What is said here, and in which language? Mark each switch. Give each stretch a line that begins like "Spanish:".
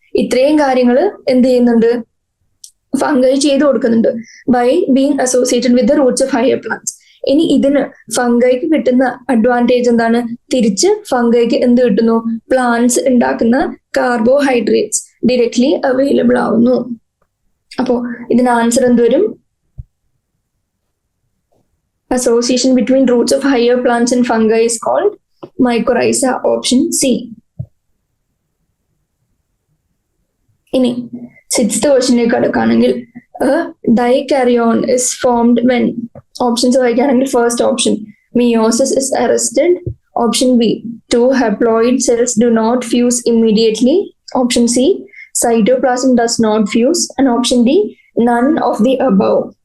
Malayalam: ഇത്രയും കാര്യങ്ങൾ എന്ത് ചെയ്യുന്നുണ്ട്, ഫംഗൈ ചെയ്ത് കൊടുക്കുന്നുണ്ട്
English: By being associated with the roots of higher plants.
Malayalam: ഇനി ഇതിന് ഫംഗൈക്ക് കിട്ടുന്ന അഡ്വാൻറ്റേജ് എന്താണ്? തിരിച്ച് ഫംഗൈക്ക് എന്ത് കിട്ടുന്നു? പ്ലാന്റ്സ് ഉണ്ടാക്കുന്ന കാർബോഹൈഡ്രേറ്റ്സ് ഡയറക്ട്ലി അവൈലബിൾ ആവുന്നു. അപ്പോ ഇതിന് ആൻസർ എന്ത് വരും?
English: Association between roots of higher plants and fungi is called mycorrhiza, option C.
Malayalam: ഇനി സിക്സ്ത് ക്വസ്റ്റ്യനിലേക്ക് കടക്കുകയാണെങ്കിൽ
English: dikaryon is formed when,
Malayalam: ഓപ്ഷൻസ് വായിക്കുകയാണെങ്കിൽ
English: First option meiosis is arrested, option B two haploid cells do not fuse immediately, option C cytoplasm does not fuse, and option D none of the above.